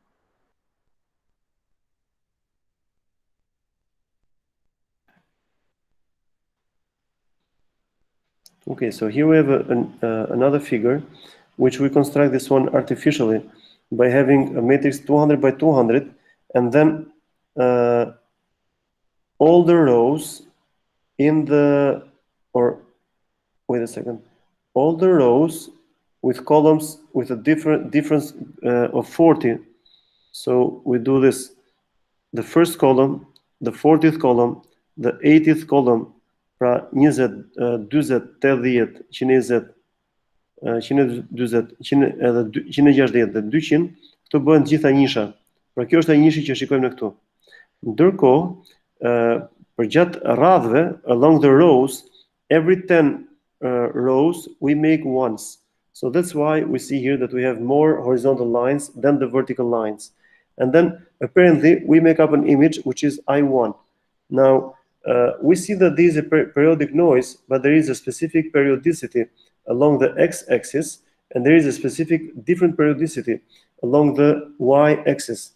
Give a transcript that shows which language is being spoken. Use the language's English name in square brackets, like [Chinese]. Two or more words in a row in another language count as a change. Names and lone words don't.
[English] Okay, so here we have another figure, which we construct this one artificially by having a matrix 200 by 200, and then all the rows in the, or wait a second, all the rows with columns with a difference of 40. So we do this, the first column, the 40th column, the 80th column, [Albanian] pra 20, 20, 80, 120, 120, 160 dhe 200, këto bëhen gjitha nisha. Pra kjo është ai nishi që shikojmë ne këtu. Ndërkohë, përgjatë radhëve, [English] along the rows, every 10 rows we make ones. So that's why we see here that we have more horizontal lines than the vertical lines. And then apparently we make up an image which is I1. Now we see that there is a periodic noise, but there is a specific periodicity along the x-axis, and there is a specific different periodicity along the y-axis.